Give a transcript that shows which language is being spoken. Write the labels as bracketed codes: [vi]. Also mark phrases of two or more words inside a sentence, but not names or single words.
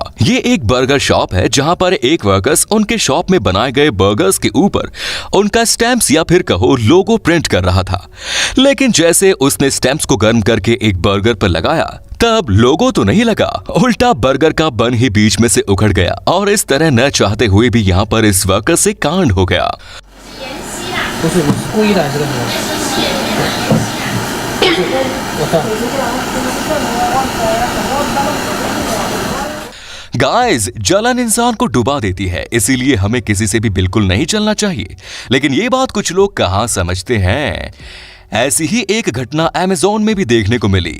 [hi] ये एक [en] burger shop [hi] है, जहाँ पर एक वर्कर्स उनके शॉप में बनाए गए बर्गर्स के ऊपर उनका स्टैम्प्स या फिर कहो लोगो प्रिंट कर रहा था। लेकिन जैसे उसने स्टैम्प्स को गर्म करके एक बर्गर पर लगाया, तब लोगो तो नहीं लगा, उल्टा बर्गर का बन ही बीच में से उखड़ गया, और इस तरह न चाहते हुए भी यहाँ पर इस वर्कर से कांड हो गया। [zh] 不是，你是故意的还是干什么？我看。 [hi] गाइस, जलन इंसान को डुबा देती है, इसीलिए हमें किसी से भी बिल्कुल नहीं चलना चाहिए। लेकिन ये बात कुछ लोग कहाँ समझते हैं। ऐसी ही एक घटना अमेज़न में भी देखने को मिली।